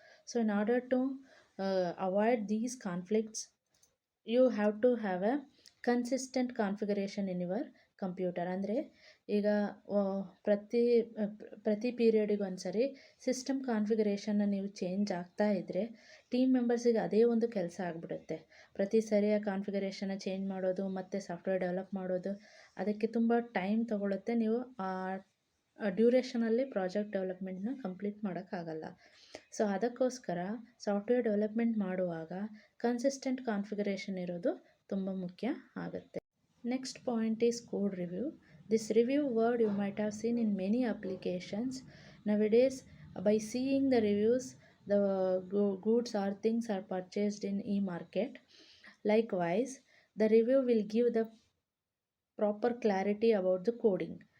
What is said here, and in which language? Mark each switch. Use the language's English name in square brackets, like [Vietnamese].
[English] So in order to avoid these conflicts, you have to have a consistent configuration in your computer. [Kannada] ಅಂದರೆ ಈಗ ಪ್ರತಿ ಪ್ರತಿ ಪೀರಿಯಡಿಗೆ ಒಂದ್ಸರಿ system ಕಾನ್ಫಿಗರೇಷನ್ನ ನೀವು ಚೇಂಜ್ ಆಗ್ತಾ ಇದ್ದರೆ ಟೀಮ್ ಮೆಂಬರ್ಸಿಗೆ ಅದೇ ಒಂದು ಕೆಲಸ ಆಗಿಬಿಡುತ್ತೆ. ಪ್ರತಿ ಸರಿಯ ಕಾನ್ಫಿಗರೇಷನ್ನ ಚೇಂಜ್ ಮಾಡೋದು ಮತ್ತು ಸಾಫ್ಟ್ವೇರ್ ಡೆವಲಪ್ ಮಾಡೋದು, ಅದಕ್ಕೆ ತುಂಬ ಟೈಮ್ ತೊಗೊಳುತ್ತೆ. ನೀವು ಆ ಡ್ಯೂರೇಷನಲ್ಲಿ ಪ್ರಾಜೆಕ್ಟ್ ಡೆವಲಪ್ಮೆಂಟ್ನ ಕಂಪ್ಲೀಟ್ ಮಾಡೋಕ್ಕಾಗಲ್ಲ. ಸೊ ಅದಕ್ಕೋಸ್ಕರ ಸಾಫ್ಟ್ವೇರ್ ಡೆವಲಪ್ಮೆಂಟ್ ಮಾಡುವಾಗ ಕನ್ಸಿಸ್ಟೆಂಟ್ ಕಾನ್ಫಿಗರೇಷನ್ ಇರೋದು ತುಂಬ ಮುಖ್ಯ ಆಗುತ್ತೆ. [English] Next point is code review. This review word you might have seen in many applications. Nowadays, by seeing the reviews, the goods or things are purchased in e-market. Likewise, the review will give the proper clarity about the coding.